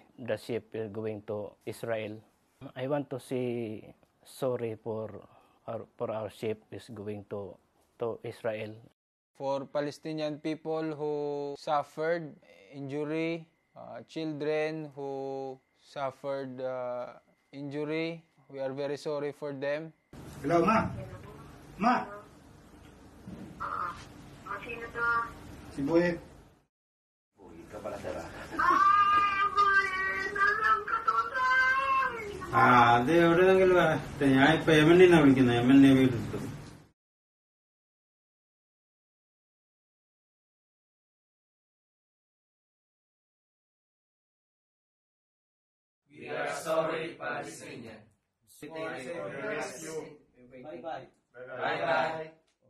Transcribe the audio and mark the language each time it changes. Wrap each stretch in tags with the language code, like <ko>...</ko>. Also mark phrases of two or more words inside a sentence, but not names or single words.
<en>The ship is going to Israel. I want to say sorry for our ship is going to Israel. For Palestinian people who suffered injury, children who suffered injury, we are very sorry for them. Hello,</en> <tl>Ma. Ma. Sino to? Si Boy.</tl> <ml>അത് എവിടെയെങ്കിലും വരട്ടെ. ഞാൻ ഇപ്പൊ യമനിന്നാ വിളിക്കുന്നത്, യമൻ നേവിയിൽ കിട്ടും.</ml> <en>We are sorry, Palestinian. Bye bye. Bye bye.</en>